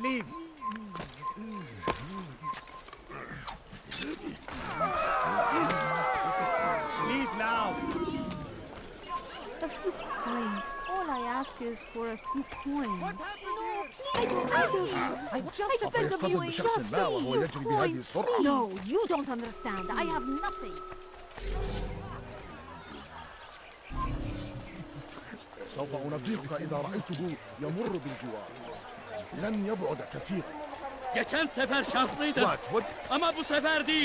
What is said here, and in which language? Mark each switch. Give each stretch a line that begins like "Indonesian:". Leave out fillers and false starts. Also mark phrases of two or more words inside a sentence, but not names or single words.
English: Leave. Leave now. A few coins. All I ask is for a few coins. No, please, I beg of you. I beg of you, just a few coins. Please. No, you don't understand. I have nothing.
Arabic: سوف أنبهك إذا رأيته يمر بالجوار. لن يبعد كثيرا.
Turkish: Geçen sefer şanslıydım.
English: What?
Turkish: Ama bu sefer değil.